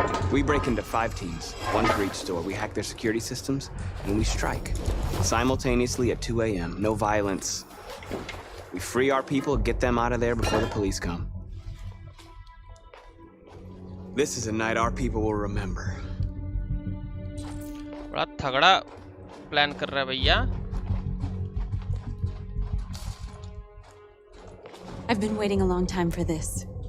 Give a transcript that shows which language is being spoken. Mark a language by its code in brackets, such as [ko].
[en] We break into 5 teams, 1 for each store. We hack their security systems, and we strike. Simultaneously at 2 a.m., no violence. We free our people, get them out of there before the police come. This is a night our people will remember. [hi] बड़ा तगड़ा plan कर रहा है भैया। [en] I've been waiting a long time for this.